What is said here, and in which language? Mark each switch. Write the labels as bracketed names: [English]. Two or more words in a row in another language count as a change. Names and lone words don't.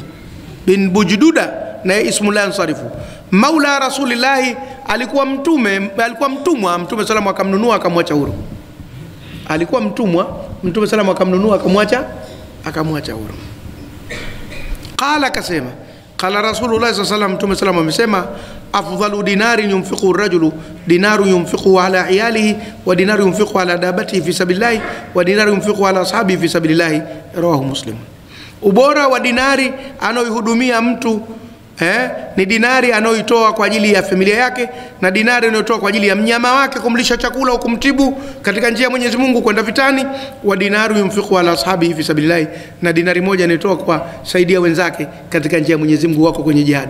[Swahili] Bin Bujduda na ismu la ansarifu. [Arabic] مولى رسول الله, [Swahili] alikuwa mtumwa. Mtume sallallahu akamnunua akamwacha huru. alikuwa mtumwa, Mtume sallam akamnunua akamwacha huru. [Arabic] Qala, kasema قال رسول الله صلى الله عليه وسلم, [Swahili] Mtume sallam amesema [Arabic] أفضل دينار ينفق الرجل دينار ينفق على عياله ودينار ينفق على دابته في سبيل الله ودينار ينفق على أصحابه في سبيل الله رواه مسلم. [Swahili] Ubora wa dinari anayohudumia mtu ni dinari anayoitoa kwa ajili ya familia yake, na dinari anayotoa kwa ajili ya mnyama wake kumlisha chakula au kumtibu katika njia ya Mwenyezi Mungu kwenda vitani. [Arabic] ودينار ينفق على أصحابه في سبيل الله, [Swahili] na dinari moja anayotoa kwa saidia wenzake katika njia ya Mwenyezi Mungu wako kwenye jihadi.